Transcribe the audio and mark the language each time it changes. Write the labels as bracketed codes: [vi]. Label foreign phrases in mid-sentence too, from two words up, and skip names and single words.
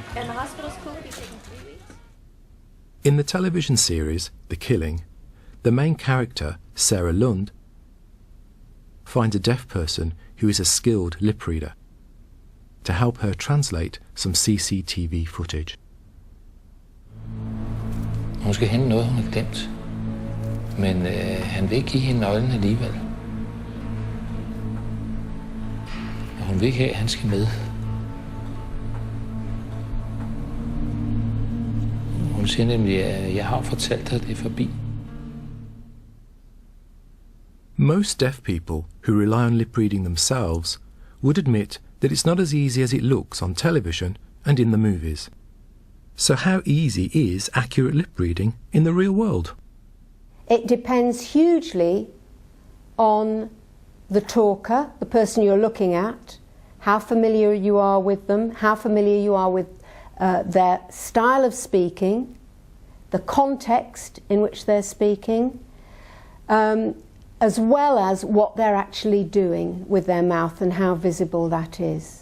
[en] And the hospital's cool if he's taking 3 weeks? In the television series The Killing, the main character, Sarah Lund, finds a deaf person who is a skilled lip reader to help her translate some CCTV footage. [da] Hun skal hente noget, hun har glemt. Men han vil ikke give hende nøglen alligevel. Og hun vil ikke have, at han skal med. Hun siger nemlig, at jeg har fortalt dig, det er forbi. [en] Most deaf people who rely on lip reading themselves would admit that it's not as easy as it looks on television and in the movies. So how easy is accurate lip reading in the real world? It depends hugely on the talker, the person you're looking at, how familiar you are with them, how familiar you are with their style of speaking, the context in which they're speaking, as well as what they're actually doing with their mouth and how visible that is.